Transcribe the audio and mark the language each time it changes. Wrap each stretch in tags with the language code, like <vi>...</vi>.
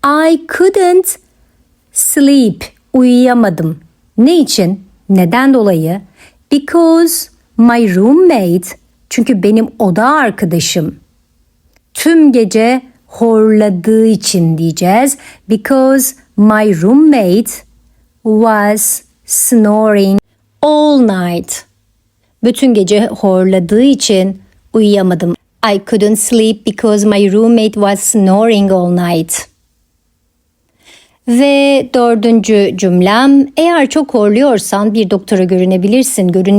<en>I couldn't sleep.</en> <tr>Uyuyamadım. Ne için? Neden dolayı?</tr> <en>Because my roommate,</en> <tr>çünkü benim oda arkadaşım tüm gece horladığı için diyeceğiz.</tr> <en>Because my roommate was snoring all night.</en> <tr>Bütün gece horladığı için uyuyamadım.</tr> <en>I couldn't sleep because my roommate was snoring all night.</en> <tr>Ve dördüncü cümlem, eğer çok horluyorsan bir doktora görünmelisin.</tr>